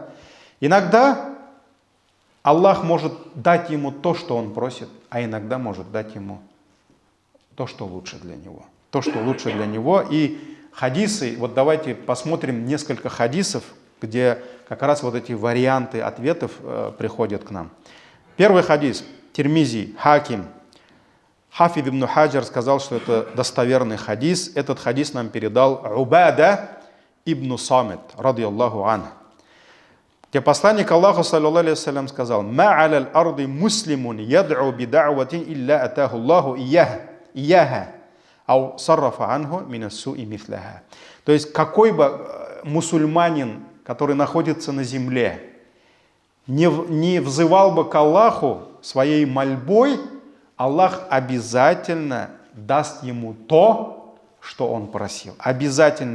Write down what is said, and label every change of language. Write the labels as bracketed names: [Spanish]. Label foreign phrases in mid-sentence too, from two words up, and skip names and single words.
[Russian] Иногда Аллах может дать ему то, что он просит, а иногда может дать ему то, что лучше для него. То, что лучше для него. И хадисы, давайте посмотрим несколько хадисов, где как раз эти варианты ответов приходят к нам. Первый хадис. Тирмизи, Хаким. Хафид ибн Хаджар сказал, что это достоверный хадис. Этот хадис нам передал Убада ибн Самит, [Arabic] رضي الله عنه. [Russian] Где посланник Аллаха, [Arabic] صلى الله عليه وسلم, [Russian] сказал: [Arabic] «ما على الأرض مسلم يدعو بدعوة إلا آتاه الله إياها أو صرف عنه من السوء مثلها». [Russian] То есть, какой бы мусульманин, который находится на земле, не взывал бы к Аллаху своей мольбой, Аллах обязательно даст ему то, что он просил. Обязательно.